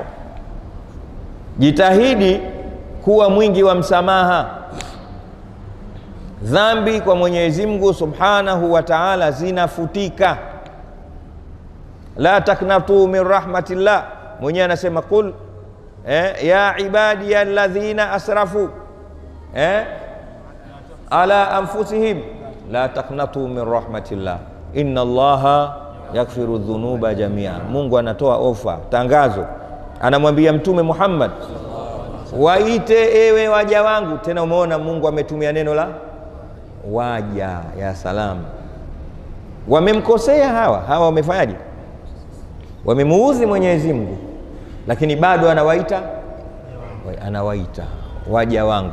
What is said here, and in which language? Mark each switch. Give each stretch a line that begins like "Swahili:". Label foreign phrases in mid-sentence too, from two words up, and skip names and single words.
Swahili: Jitahidi kuwa mwingi wa msamaha. Dhambi kwa Mwenyezi Mungu
Arabic: سبحانه وتعالى
Swahili: zinafutika.
Arabic: لا تقنطوا من رحمة الله,
Swahili: mwenyewe anasema
Arabic: قل يا عبادي الذين أسرفوا على أنفسهم لا تقنطوا من رحمة الله إن الله يغفر الذنوب جميعا.
Swahili: Mungu anatoa ofa, tangazo, anamwambia Mtume Muhammad, waite ewe waja wangu. Tena umeona Mungu ametumia neno la waja ya salam. Wamemkosea hawa wamefanyaje? Wamemuudhi Mwenyezi Mungu, lakini bado anawaita waja wangu.